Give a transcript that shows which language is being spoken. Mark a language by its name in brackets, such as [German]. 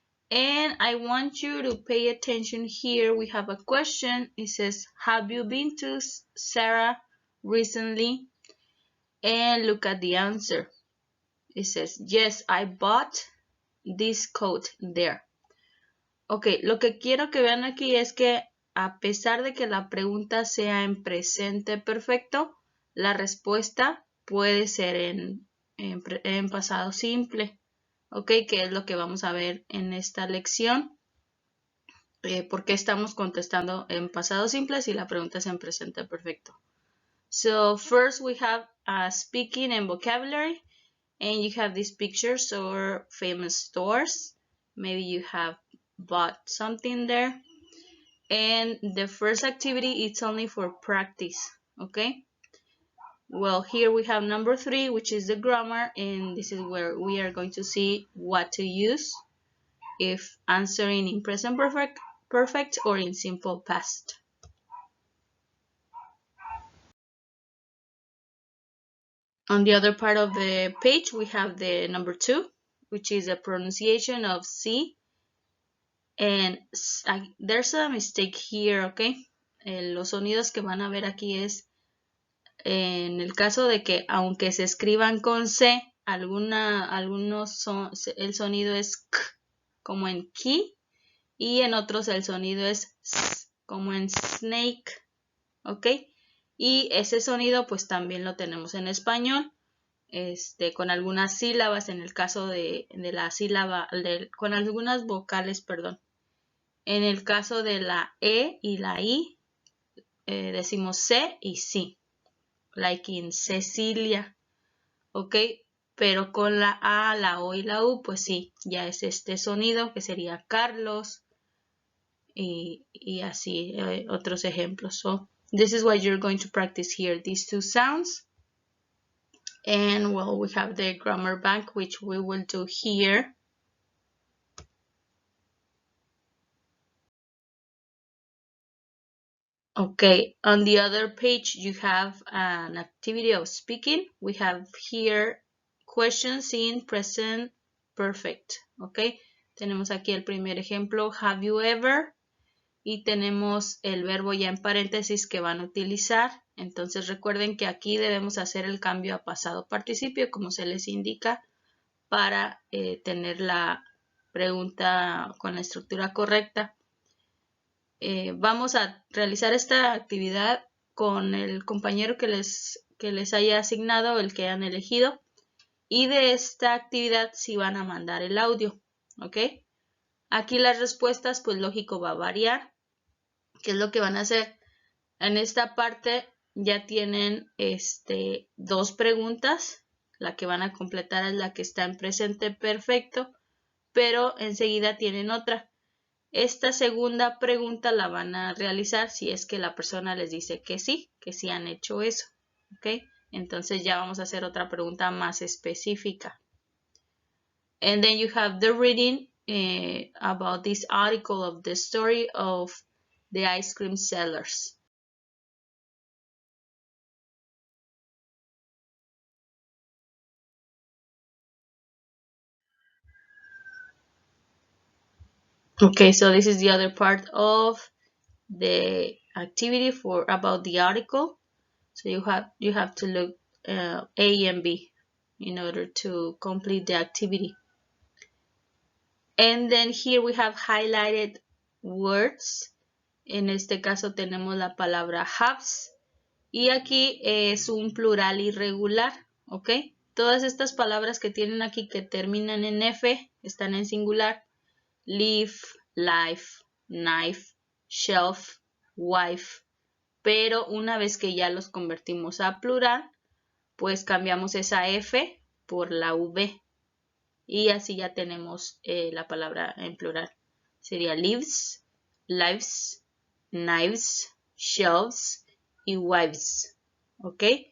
[English] And I want you to pay attention here. We have a question. It says, have you been to Sarah recently? And look at the answer. It says, yes, I bought this coat there. [Spanish] Ok, lo que quiero que vean aquí es que a pesar de que la pregunta sea presente perfecto, la respuesta puede ser en pasado simple. Ok, que es lo que vamos a ver en esta lección. Porque estamos contestando en pasado simple si la pregunta es en presente perfecto. [English] So first we have speaking and vocabulary, and you have these pictures or famous stores. Maybe you have bought something there. And the first activity it's only for practice, okay? Well, here we have number 3, which is the grammar, and this is where we are going to see what to use if answering in present perfect or in simple past. On the other part of the page, we have the number 2, which is a pronunciation of C. And there's a mistake here, okay? [Spanish] Los sonidos que van a ver aquí es, en el caso de que aunque se escriban con C, algunos el sonido es K, como en key, y en otros el sonido es S, como en snake, ¿ok? Y ese sonido pues también lo tenemos en español, con algunas sílabas, en el caso de la sílaba, con algunas vocales, perdón. En el caso de la E y la I, decimos C y sí, [English] like in Cecilia, [Spanish] ¿ok? Pero con la A, la O y la U, pues sí, ya es este sonido que sería Carlos y así otros ejemplos. [English] So this is what you're going to practice here, these two sounds. And well, we have the grammar bank, which we will do here. Okay, on the other page, you have an activity of speaking. We have here questions in present perfect. [Spanish] Okay, tenemos aquí el primer ejemplo, [English] have you ever? [Spanish] Y tenemos el verbo ya en paréntesis que van a utilizar. Entonces recuerden que aquí debemos hacer el cambio a pasado participio, como se les indica, para tener la pregunta con la estructura correcta. Vamos a realizar esta actividad con el compañero que les haya asignado, el que hayan elegido. Y de esta actividad sí van a mandar el audio, ¿ok? Aquí las respuestas, pues lógico, va a variar. ¿Qué es lo que van a hacer? En esta parte ya tienen dos preguntas. La que van a completar es la que está en presente perfecto, pero enseguida tienen otra. Esta segunda pregunta la van a realizar si es que la persona les dice que sí han hecho eso, ¿ok? Entonces ya vamos a hacer otra pregunta más específica. [English] And then you have the reading about this article of the story of the ice cream sellers. Okay, so this is the other part of the activity for about the article. So you have to look A and B in order to complete the activity. And then here we have highlighted words. [Spanish] En este caso tenemos la palabra haves. Y aquí es un plural irregular, ¿ok? Todas estas palabras que tienen aquí que terminan en F están en singular. [English] Live, life, knife, shelf, wife. [Spanish] Pero una vez que ya los convertimos a plural, pues cambiamos esa F por la V. Y así ya tenemos la palabra en plural. Sería lives, lives, knives, shelves y wives. ¿Ok?